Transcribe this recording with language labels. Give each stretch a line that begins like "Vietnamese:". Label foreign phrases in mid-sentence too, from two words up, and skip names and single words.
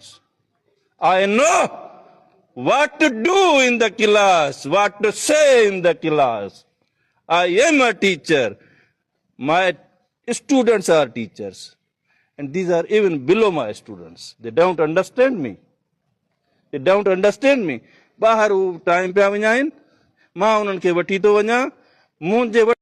English: I know what to do in the class, what to say in the class. I am a teacher. My students are teachers. And these are even below my students. They don't understand me. They don't understand me.
Sindhi: ॿाहिरि हू टाइम पिया विञाइनि, मां उन्हनि खे वठी थो वञा, मुंहिंजे